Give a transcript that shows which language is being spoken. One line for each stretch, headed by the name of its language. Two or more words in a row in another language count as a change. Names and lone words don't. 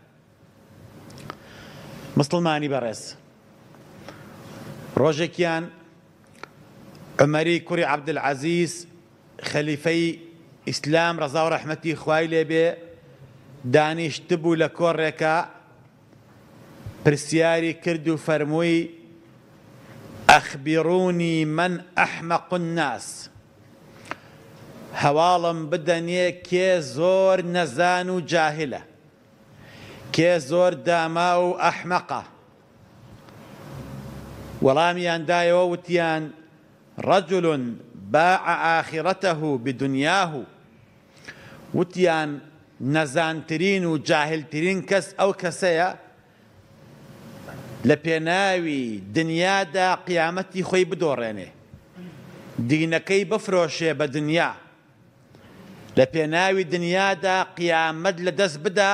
Central Kurdish: مسلمانی بەڕێز ڕۆژێکیان عومەری کوڕی عەبدولعەزیز خەلیفەی ئیسلام ڕەزا و ڕەحمەتی خوای لێبێ دانیشتبوو لە کۆڕێکە پرسیاری کرد و فەرمووی
Arabic: ئەخبیڕونی من ئەحمەق الناس،
Central Kurdish: هەواڵم بدەنێ کێ زۆر نەزان و جاهلە، کێ زۆر داما و ئەحمەقە. وەڵامیان دایەوە وتیان
Arabic: رجل باع آخرته بدنياه،
Central Kurdish: وتیان نەزانترین و جاهلترین کەس ئەو کەسەیە لە پێناوی دنیادا قیامەتی خۆی بدۆڕێنێ، دینەکەی بفرۆشێ بە دنیا، لە پێناوی دنیادا قیامەت لەدەست بدا.